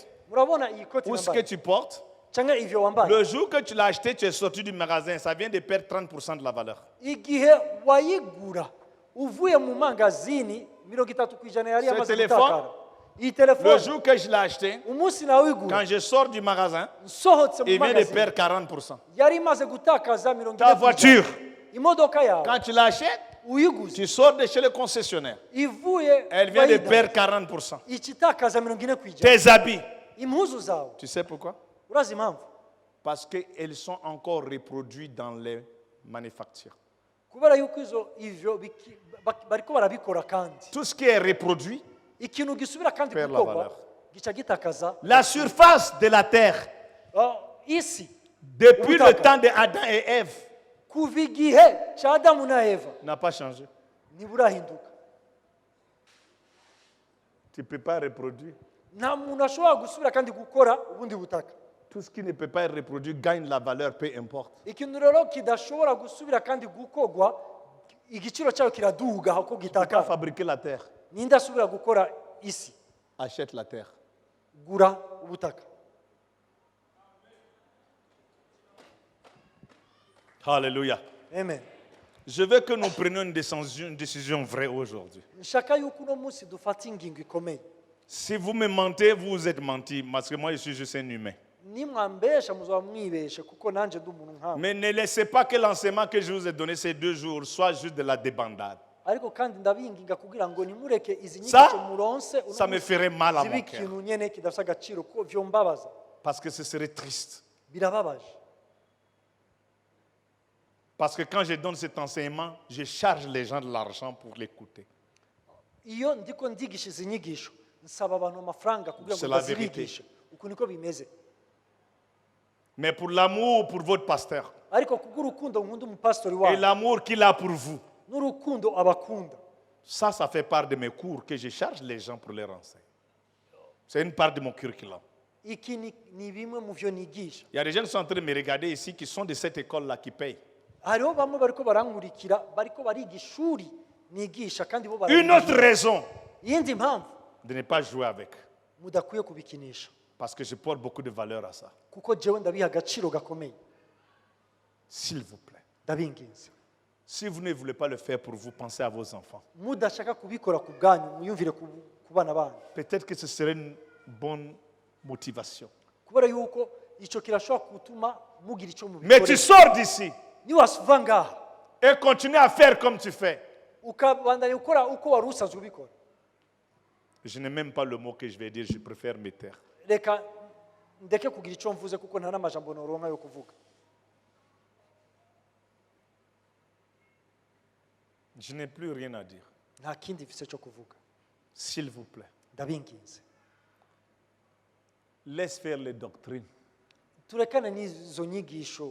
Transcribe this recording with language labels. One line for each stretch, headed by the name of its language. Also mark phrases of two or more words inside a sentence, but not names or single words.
Rundi: murabona iyi koti
French: Ou ce que
Rundi: nambaye
French: tu portes?
Rundi: cyangwa ivyo wambaye
French: Le jour que tu l'as acheté, tu es sorti du magasin. Ça vient de perdre 30% de la valeur.
Rundi: igihe wayigura uvuye mu mangazini 30% yari
French: Ce
Rundi: yamaze
French: téléphone,
Rundi: gutakara iyi
French: Le
Rundi: telefone
French: jour que je l'ai acheté,
Rundi: umunsi nawe wigura
French: quand je sors du magasin,
Rundi: nsohotse mu
French: il vient de
Rundi: mangazini
French: perdre 40%.
Rundi: yari imaze gutakaza
French: Ta voiture,
Rundi: imodoka yawe
French: quand tu l'achètes,
Rundi: uyiguze
French: tu sors de chez le concessionnaire.
Rundi: ivuye
French: Elle vient de
Rundi: bayida,
French: perdre 40%.
Rundi: ikitakaza 40%.
French: Tes habits,
Rundi: impuzu zawe
French: tu sais pourquoi?
Rundi: urazi impamvu
French: Parce qu'elles sont encore reproduites dans les manufactures.
Rundi: kubera yuko ivyo bariko barabikora kandi
French: Tout ce qui est reproduit
Rundi: ikintu gisubira kandi
French: perd la
Rundi: gukorwa
French: valeur.
Rundi: gica gitakaza
French: La surface de la terre,
Rundi: isi
French: depuis le
Rundi: ubutaka,
French: temps de Adam et Ève,
Rundi: kuva igihe cya adamu na eva
French: n'a pas changé.
Rundi: ntiburahinduka.
French: Tu ne peux pas reproduire.
Rundi: nta muntu ashobora gusubira kandi gukora ubundi butaka.
French: Tout ce qui ne peut pas être reproduit gagne la valeur, peu importe.
Rundi: ikintu rero kidashobora gusubira kandi gukorwa igiciro cyayo kiraduga aho
French: Tu ne peux pas
Rundi: gitakara.
French: fabriquer la terre.
Rundi: ninde asubira gukora isi?
French: Achète la terre.
Rundi: gura ubutaka.
French: Alléluia.
Rundi: Amen.
French: Je veux que nous prenions une décision vraie aujourd'hui.
Rundi: nshaka yuko uno munsi dufata ingingo ikomeye.
French: Si vous me mentez, vous vous êtes menti, parce que moi je suis juste un humain.
Rundi: nimwambesha muzaba mwibeshe kuko nanjye ndi umuntu nkawe.
French: Mais ne laissez pas que l'enseignement que je vous ai donné ces 2 jours soit juste de la débandade.
Rundi: ariko kandi ndabinginga kugira ngo nimureke izi
French: Ça,
Rundi: nyigisho muronse uno
French: Ça me
Rundi: munsi
French: ferait mal à
Rundi: zibe
French: mon cœur.
Rundi: ikintu nyene kidafite agaciro ko vyombabaza.
French: Parce que ce serait triste.
Rundi: birababaje.
French: Parce que quand je donne cet enseignement, je charge les gens de l'argent pour l'écouter.
Rundi: iyo ndiko ndigisha izi nyigisho nsaba abantu amafaranga kugira
French: C'est
Rundi: ngo
French: la
Rundi: bazibigishe. uku niko bimeze.
French: Mais pour l'amour pour votre pasteur
Rundi: ariko kubw'urukundo nkunda umupasitori
French: et
Rundi: wawe
French: l'amour qu'il a pour vous,
Rundi: n'urukundo abakunda,
French: ça fait part de mes cours que je charge les gens pour les renseigner. C'est une part de mon curriculum.
Rundi: iki ni bimwe mu vyo nigisha.
French: Il y a des gens qui sont en train de me regarder ici qui sont de cette école-là qui payent.
Rundi: hariho bamwe bariko barankurikira bariko bariga ishuri nigisha kandi bo
French: Une autre raison
Rundi: iyindi mpamvu
French: de ne pas jouer avec.
Rundi: mudakwiye kubikinisha
French: Parce que je porte beaucoup de valeur à ça.
Rundi: kuko jewe ndabiha agaciro gakomeye.
French: S'il vous plaît.
Rundi: ndabinginze
French: Si vous ne voulez pas le faire pour vous, pensez à vos enfants.
Rundi: mudashaka kubikora ku bwanyu muyumvire ku bana banyu
French: Peut-être que ce serait une bonne motivation.
Rundi: kubera yuko icyo kirashobora gutuma mugira icyo
French: Mais tu
Rundi: mubikore.
French: sors d'ici
Rundi: niwasuva ngaha
French: et continue à faire comme tu fais.
Rundi: ukabandanya gukora uko wari usanzwe ubikora,
French: Je n'ai même pas le mot que je vais dire, je préfère me taire.
Rundi: reka ndeke kugira icyo mvuze kuko nta n'amajambo noronka yo kuvuga.
French: Je n'ai plus rien à dire.
Rundi: nta kindi mfise cyo kuvuga.
French: S'il vous plaît,
Rundi: ndabinginze
French: laisse faire les doctrines.
Rundi: turekane n'izo nyigisho.